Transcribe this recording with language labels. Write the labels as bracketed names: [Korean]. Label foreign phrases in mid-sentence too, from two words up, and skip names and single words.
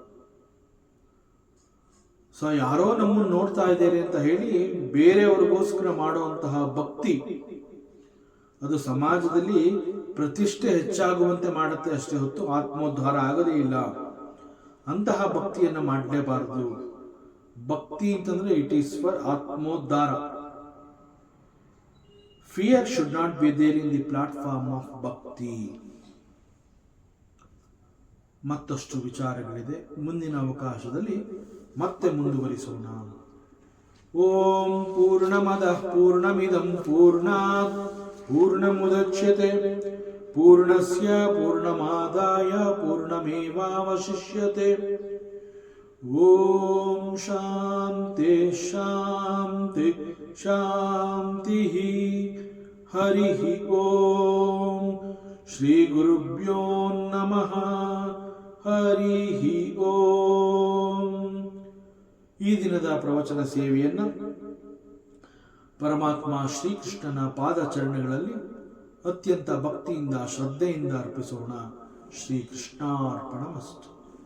[Kannada] ಸೊ ಯಾರೋ ನಮ್ಮನ್ನು ನೋಡ್ತಾ ಇದ್ದಾರೆ ಅಂತ ಹೇಳಿ ಬೇರೆಯವರಿಗೋಸ್ಕರ ಮಾಡುವಂತಹ ಭಕ್ತಿ ಅದು ಸಮಾಜದಲ್ಲಿ ಪ್ರತಿಷ್ಠೆ ಹೆಚ್ಚಾಗುವಂತೆ ಮಾಡುತ್ತೆ ಅಷ್ಟೇ ಹೊತ್ತು ಆತ್ಮೋದ್ಧಾರ ಆಗದೇ ಇಲ್ಲ. ಅಂತಹ ಭಕ್ತಿಯನ್ನು ಮಾಡಲೇಬಾರದು. ಭಕ್ತಿ ಅಂತಂದ್ರೆ [English] it is for [Kannada] ಆತ್ಮೋದ್ಧಾರ. [English] fear should not be there in the platform of ಭಕ್ತಿ. [Kannada] ಮತ್ತಷ್ಟು ವಿಚಾರಗಳಿದೆ, ಮುಂದಿನ ಅವಕಾಶದಲ್ಲಿ ಮತ್ತೆ ಮುಂದುವರಿಸೋಣ. [Sanskrit] ಓಂ ಪೂರ್ಣಮದಃ ಪೂರ್ಣಮಿದಂ ಪೂರ್ಣಾತ್ ಪೂರ್ಣಮುದಚ್ಯತೆ ಪೂರ್ಣಸ್ಯ ಪೂರ್ಣಮಾದಾಯ ಪೂರ್ಣಮೇವಾವಶಿಷ್ಯತೆ. ಓಂ ಶಾಂತಿ ಶಾಂತಿ ಶಾಂತಿ. ಹರಿ ಓಂ. ಶ್ರೀ ಗುರುಭ್ಯೋ ನಮಃ. ಹರಿ ಓಂ. [Kannada] ಈ ದಿನದ ಪ್ರವಚನ ಸೇವೆಯನ್ನು ಪರಮಾತ್ಮ ಶ್ರೀಕೃಷ್ಣನ ಪಾದಚರಣಗಳಲ್ಲಿ ಅತ್ಯಂತ ಭಕ್ತಿಯಿಂದ ಶ್ರದ್ಧೆಯಿಂದ ಅರ್ಪಿಸೋಣ. [Sanskrit] ಶ್ರೀಕೃಷ್ಣಾರ್ಪಣಮಸ್ತು.